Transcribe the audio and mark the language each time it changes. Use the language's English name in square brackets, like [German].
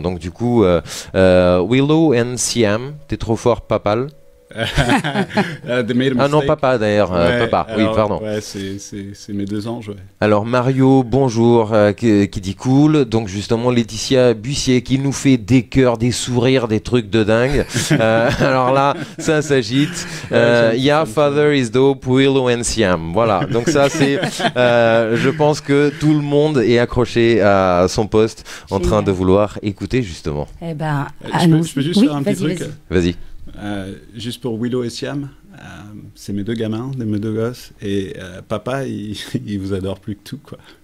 [French] Donc du coup Willow and Siam, t'es trop fort, Papal. Ah non, papa d'ailleurs, papa, oui, pardon. Ouais, c'est mes deux anges. Ouais. Alors Mario, bonjour, qui dit cool. Donc justement Laetitia Bussier qui nous fait des cœurs, des sourires, des trucs de dingue. Alors là, ça s'agite. [English] Yeah, father is dope, Willow and Siam. [French] Voilà, donc ça c'est... je pense que tout le monde est accroché à son poste en train de vouloir écouter justement. Eh ben, je peux juste faire un petit truc. Vas-y. Juste pour Willow et Siam, c'est mes deux gamins, mes deux gosses, et papa, il vous adore plus que tout, quoi.